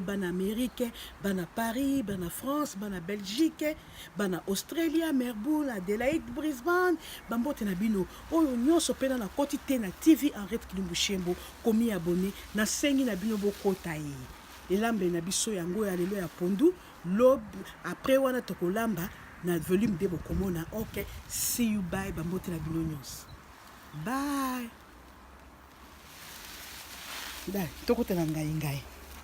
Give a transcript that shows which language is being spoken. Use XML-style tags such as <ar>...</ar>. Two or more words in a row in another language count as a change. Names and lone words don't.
<ln>bana Amérique bana Paris bana France bana Belgique bana Australia Melbourne Adelaide Brisbane bambote na bino oyo nyonso pena na koti te na TV Henriette Kilumbu Shembo komi abonné na sengi na bino bokota ye elambe na biso yango ya lelo ya pondu lobe après wana tokolamba na volume de bokomona</ln> <en>ok see you bye</en> <ln>bambote na bino nyonso bye dai tokotela ngai</ln>